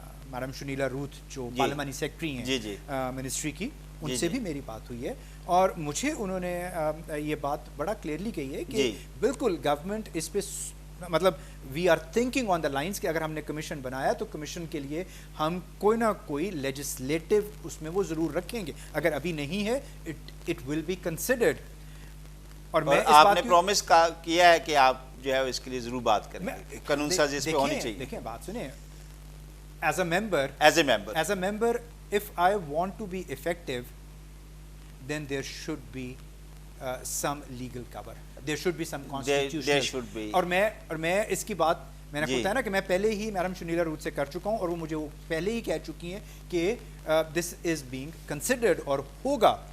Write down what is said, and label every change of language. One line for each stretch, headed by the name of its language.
Urdu: Madam Shanila Ruth جو پارلیمانی secretary ہیں منسٹری کی ان سے بھی میری بات ہوئی ہے اور مجھے انہوں نے یہ بات بڑا کلیئرلی کہی ہے کہ بالکل گورنمنٹ اس پہ مطلب
English: we are thinking on the lines
Urdu: کہ اگر ہم نے کمیشن بنایا تو کمیشن کے لیے ہم کوئی نہ کوئی لیجسلیٹو اس میں وہ ضرور رکھیں گے. اگر ابھی نہیں ہے
English: It will be considered.
Urdu: اور میں آپ نے پرومس کیا ہے کہ آپ جو ہے اس کے لیے ضرور بات کریں گے قانون سازی اس پہ ہونی چاہیے. دیکھیں بات سنیں
English: As a member if I want to be effective then there should be some legal cover. There should be some constitutional. There should be.
Urdu: اور میں اس کی بات میں نے آپ کو بتایا نا کہ میں پہلے ہی میڈم شنیلا روتھ سے کر چکا ہوں اور وہ مجھے پہلے ہی کہہ چکی ہیں کہ
English: this is being considered
Urdu: اور ہوگا.